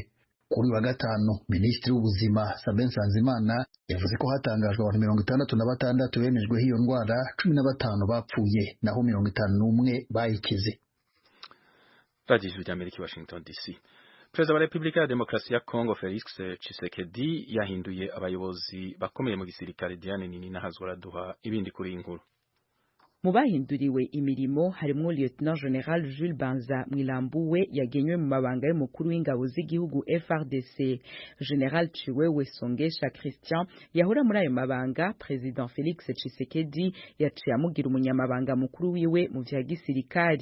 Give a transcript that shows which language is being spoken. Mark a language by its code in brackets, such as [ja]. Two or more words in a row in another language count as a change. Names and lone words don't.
[rw] Kuri wa gatanu, Minisitiri w'ubuzima Sabin Nsanzimana yavuze ko hatangajwe abantu 66 bemejweho iyo ndwara, 15 bapfuye naho 51 bayikize. Radio y'Amerika, Washington DC. Perezida wa Repubulika ya Demokarasi ya Kongo Felix Tshisekedi yahinduye abayobozi bakomeye mu gisirikare. Diane Nini nahazwa araduha ibindi kuri inkuru. [rn] Mu bahinduriwe imirimo harimo Lieutenant General Jules Banza Mwilambuwe yagenywe mu mabanga y'umukuru w'ingabo z'igihugu FRDC. General Chiwewe Songesha Christian yahora muri ayo mabanga President Felix Tshisekedi yaciye amugira umunyamabanga mukuru wiwe mu vya gisirikari.